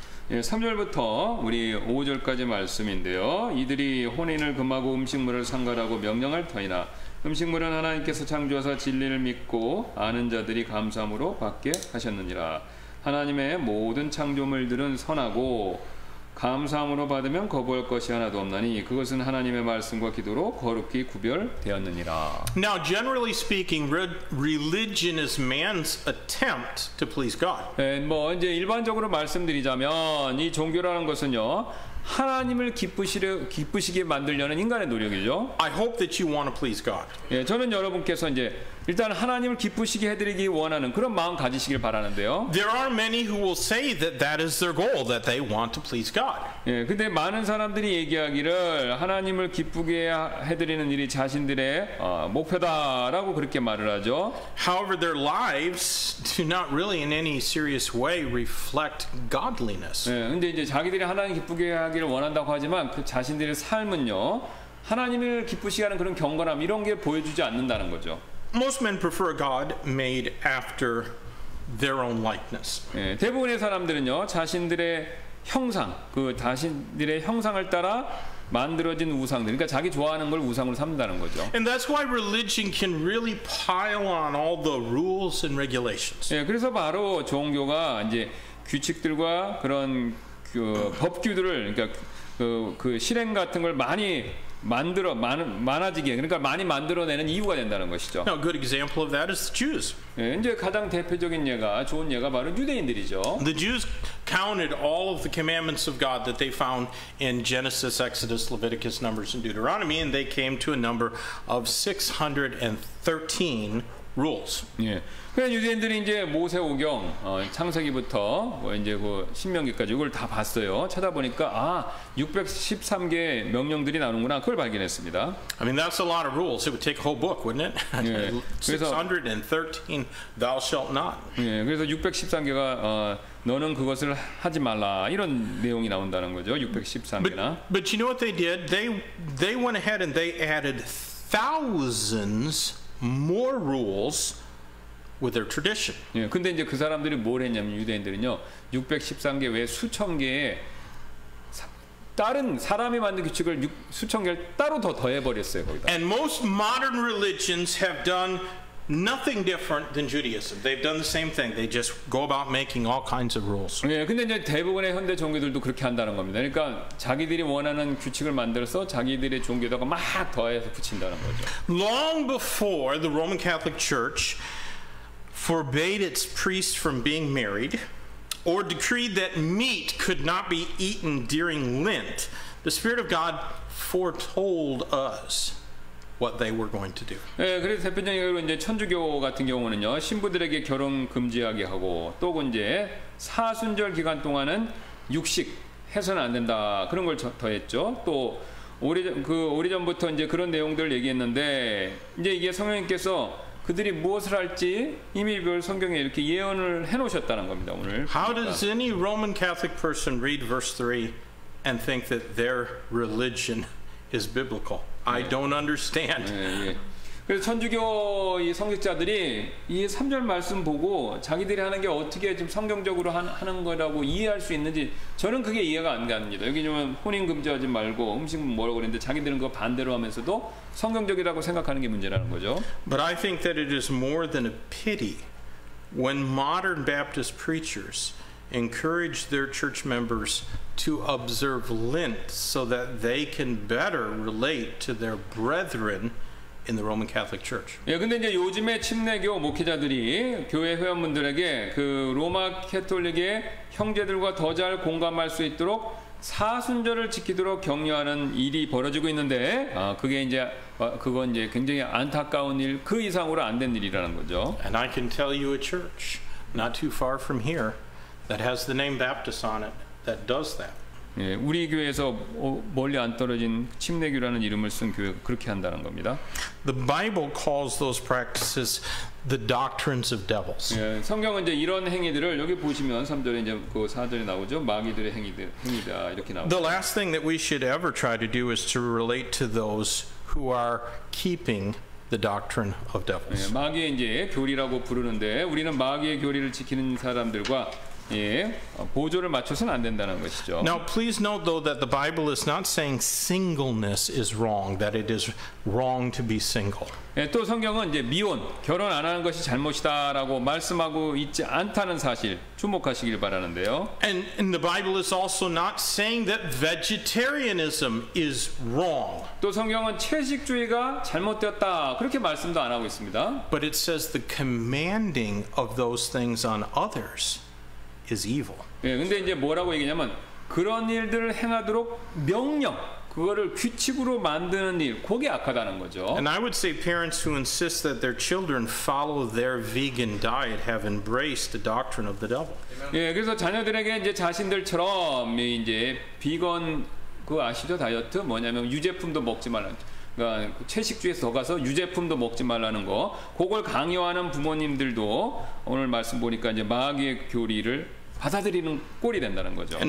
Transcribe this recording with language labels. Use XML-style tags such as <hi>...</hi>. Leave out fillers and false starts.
<ko>예, 3절부터 우리 5절까지 말씀인데요. 이들이 혼인을 금하고 음식물을 상갈하고 명령할 터이나 음식물은 하나님께서 창조하사 진리를 믿고 아는 자들이 감사함으로 받게 하셨느니라. 하나님의 모든 창조물들은 선하고 감사함으로 받으면 거부할 것이 하나도 없나니 그것은 하나님의 말씀과 기도로 거룩히 구별되었느니라.</ko> <en>Now, generally speaking, religion is man's attempt to please God.</en> <ko>네, 뭐 이제 일반적으로 말씀드리자면 이 종교라는 것은요. 하나님을 기쁘시게 만들려는 인간의 노력이죠.</ko> <en>I hope that you want to please God.</en> <ko>예, 저는 여러분께서 이제 일단 하나님을 기쁘시게 해드리기 원하는 그런 마음 가지시길 바라는데요.</ko> <en>There are many who will say that that is their goal, that they want to please God.</en> <ko>예, 근데 많은 사람들이 얘기하기를 하나님을 기쁘게 해드리는 일이 자신들의 목표다라고 그렇게 말을 하죠.</ko> <en>However, their lives do not really in any serious way reflect godliness.</en> <ko>예, 근데 이제 자기들이 하나님 기쁘게 하기를 원한다고 하지만 그 자신들의 삶은요. 하나님을 기쁘시게 하는 그런 경건함 이런 게 보여주지 않는다는 거죠.</ko> <en>Most men prefer a God made after their own likeness.</en> <ko>예, 대부분의 사람들은요 자신들의 형상, 그 자신들의 형상을 따라 만들어진 우상들, 그러니까 자기 좋아하는 걸 우상으로 삼는다는 거죠.</ko> <en>And that's why religion can really pile on all the rules and regulations.</en> <ko>예, 그래서 바로 종교가 이제 규칙들과 그런 그 법규들을, 그러니까 그 실행 같은 걸 많이 많아지게, 그러니까 많이 만들어내는 이유가 된다는 것이죠.</ko> <en>Now, a good example of that is the Jews.</en> <ko>예, 이제 가장 대표적인 예가, 좋은 예가 바로 유대인들이죠.</ko> <en>The Jews counted all of the commandments of God that they found in Genesis, Exodus, Leviticus, Numbers, and Deuteronomy, and they came to a number of 613 rules.</en> <ko>예. 그래서 유대인들이 이제 모세오경 창세기부터 이제 그 신명기까지 이걸 다 봤어요. 찾아보니까 613개 명령들이 나오는구나. 그걸 발견했습니다.</ko> <en>I mean, that's a lot of rules. It would take a whole book, wouldn't it?</en> <ko>예.</ko> <en>613 thou shalt not.</en> <ko>예. 그래서 613개가 너는 그것을 하지 말라 이런 내용이 나온다는 거죠. 613개나.</ko> <en>But you know what they did? They went ahead and they added thousands more rules with their tradition.</en> <ko>예, 근데 이제 그 사람들이 뭘 했냐면 유대인들은요 613개 외에 수천 개의 다른 사람이 만든 규칙을 수천 개를 따로 더 더해버렸어요 거기다.</ko> <en>And most modern religions have done nothing different than Judaism. They've done the same thing. They just go about making all kinds of rules.</en> <ko>예, 근데 이제 대부분의 현대 종교들도 그렇게 한다는 겁니다. 그러니까 자기들이 원하는 규칙을 만들어서 자기들의 종교에다가 막 더해서 붙인다는 거죠.</ko> <en>Long before the Roman Catholic Church forbade its priests from being married or decreed that meat could not be eaten during Lent, the Spirit of God foretold us what they were going to do.</en> <ko>예, 그래서 대표적으로 이제 천주교 같은 경우는요 신부들에게 결혼 금지하게 하고 또 이제 사순절 기간 동안은 육식 해서는 안 된다 그런 걸 더했죠. 또 오래전부터 이제 그런 내용들을 얘기했는데 이제 이게 성령님께서 그들이 무엇을 할지 이미 성경에 이렇게 예언을 해놓으셨다는 겁니다. 오늘.</ko> <en>How does any Roman Catholic person read verse 3 and think that their religion is biblical? I don't understand.</en> <ko>예, 예. 그래서 천주교 이 성직자들이 이 3절 말씀 보고 자기들이 하는 게 어떻게 좀 성경적으로 하는 거라고 이해할 수 있는지 저는 그게 이해가 안 갑니다. 여기 좀 혼인 금지하지 말고 음식 뭐라고 그랬는데 자기들은 그거 반대로 하면서도 성경적이라고 생각하는 게 문제라는 거죠.</ko> <en>But I think that it is more than a pity when modern Baptist preachers encourage their church members to observe Lent so that they can better relate to their brethren in the Roman Catholic Church.</en> <ko>예, 근데 이제 요즘에 침례교 목회자들이 교회 회원분들에게 그 로마 캐톨릭의 형제들과 더 잘 공감할 수 있도록 사순절을 지키도록 격려하는 일이 벌어지고 있는데, 그게 이제 그건 이제 굉장히 안타까운 일, 그 이상으로 안 된 일이라는 거죠.</ko> <en>And I can tell you a church not too far from here that has the name Baptist on it that does that.</en> <ko>예, 우리 교회에서 멀리 안 떨어진 침례교라는 이름을 쓴 교회가 그렇게 한다는 겁니다.</ko> <en>The Bible calls those practices the doctrines of devils.</en> <ko>예, 성경은 이제 이런 행위들을 여기 보시면 3절에 이제 그 4절에 나오죠. 마귀들의 행위다 이렇게 나오죠.</ko> <en>The last thing that we should ever try to do is to relate to those who are keeping the doctrine of devils.</en> <ko>예, 마귀의 이제 교리라고 부르는데 우리는 마귀의 교리를 지키는 사람들과 예, 보조를 맞춰서는 안 된다는 것이죠.</ko> <en>Now, please note, though, that the Bible is not saying singleness is wrong, that it is wrong to be single.</en> <ko>예, 또 성경은 이제 미혼, 결혼 안 하는 것이 잘못이다라고 말씀하고 있지 않다는 사실 주목하시길 바라는데요.</ko> <en>And the Bible is also not saying that vegetarianism is wrong.</en> <ko>또 성경은 채식주의가 잘못되었다 그렇게 말씀도 안 하고 있습니다.</ko> <en>But it says the commanding of those things on others is evil.</en> <ko>예, 근데 이제 뭐라고 얘기냐면 그런 일들을 행하도록 명령, 그거를 규칙으로 만드는 일, 그게 악하다는 거죠.</ko> <en>And I would say parents who insist that their children follow their vegan diet have embraced the doctrine of the devil.</en> <ko>예, 그래서 자녀들에게 이제 자신들처럼 이제 비건 그거 아시죠? 다이어트 뭐냐면 유제품도 먹지 말라는. 그러니까 채식주의에서 더 가서 유제품도 먹지 말라는 거, 그걸 강요하는 부모님들도 오늘 말씀 보니까 이제 마귀의 교리를 받아들이는 꼴이 된다는 거죠.</ko>